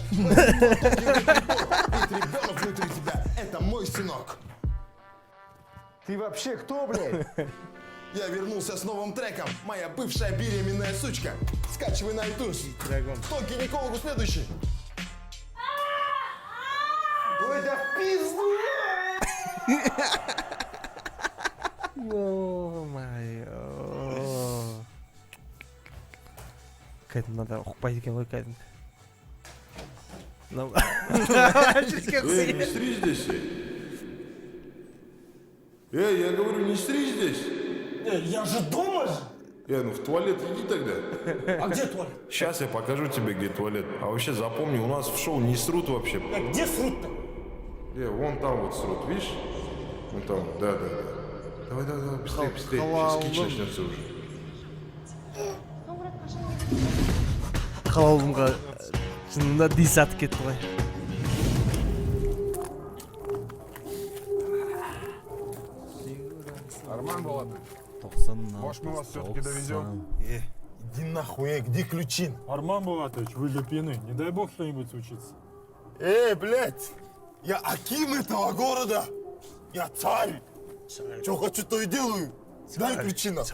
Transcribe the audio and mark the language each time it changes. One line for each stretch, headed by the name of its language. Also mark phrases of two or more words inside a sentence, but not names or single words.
Russian: Ведь ребенок внутри тебя – это мой сынок. Ты вообще кто, блядь? Я вернулся с новым треком. Моя бывшая беременная сучка. Скачивай на iTunes. Кто гинекологу следующий? Ой, да в пизду! Ё-моё.
Kazakh: Кәдімгі ұқпайды екен ғой кәдімгі.
Russian: Не стричь здесь. Я говорю, не стричь здесь. Я же дома же! Ну в туалет иди тогда. А где туалет? Сейчас я покажу тебе, где туалет. А вообще запомни, у нас в шоу не срут вообще. Где срут-то? Вон там вот срут, видишь? Вон там, да. Давай, быстрее. Сейчас кич начнется уже.
Kazakh: қалауымға шынында дис атып кетті ғой.
Russian: Арман Булатович, 90. может, мы вас все-таки довезем? Иди нахуй, где ключи? Арман Булатович, вы же пьяны. Не дай бог что-нибудь случится. Блядь, я аким этого города. Я царь. Что хочу, то и делаю. Дай ключи на.